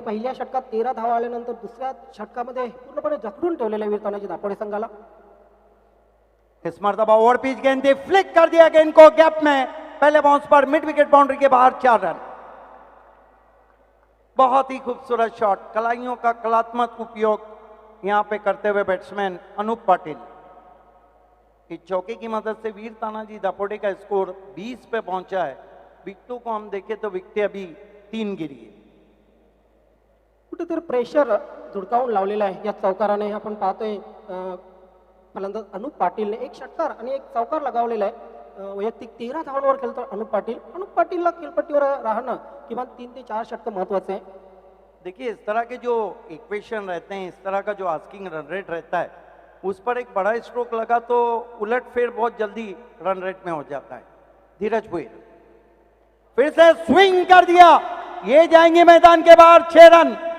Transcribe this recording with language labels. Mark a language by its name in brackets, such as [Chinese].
[Marathi] पहिल्या षटकात 13 धावा आल्यानंतर दुसऱ्या षटकामध्ये पूर्णपणे जखडून ठेवलेले वीर तानाजी दापोडे संघाला. [Hindi] इस मरतबा ओवर पिच गेंद थी, फ्लिक कर दिया गेंद को गैप में. पहले बाउंस पर मिड विकेट बाउंड्री के बाहर 4 रन. बहुत ही खूबसूरत शॉट, कलाइयों का कलात्मक उपयोग यहां पे करते हुए बैट्समैन अनुप पाटिल. इस चौके की मदद से वीर तानाजी दापोडे का स्कोर 20 पे पहुंचा है. विकेटों को हम देखें तो विकेटें अभी 3 गिरी है. [Marathi] कुठेतरी प्रेशर धुडकावून लावलेला आहे या चौकाराने. आपण पाहतोय फलंदाज अनुप पाटीलने एक षटकार आणि एक चौकार लगावलेला आहे. वैयक्तिक 13 धावांवर खेळतो अनुप पाटील. अनुप पाटीलला खेळपट्टीवर राहणं किमान 3 ते 4 षटकं महत्वाचे आहे. [Hindi] देखिए इस तरह के जो इक्वेशन रहते हैं, इस तरह का जो आस्किंग रन रेट रहता है, उस पर एक बड़ा स्ट्रोक लगा तो उलट फेर बहुत जल्दी रन रेट में हो जाता है। धीरज भुईर फिर से स्विंग कर दिया, ये जाएंगे मैदान के बाहर 6 रन।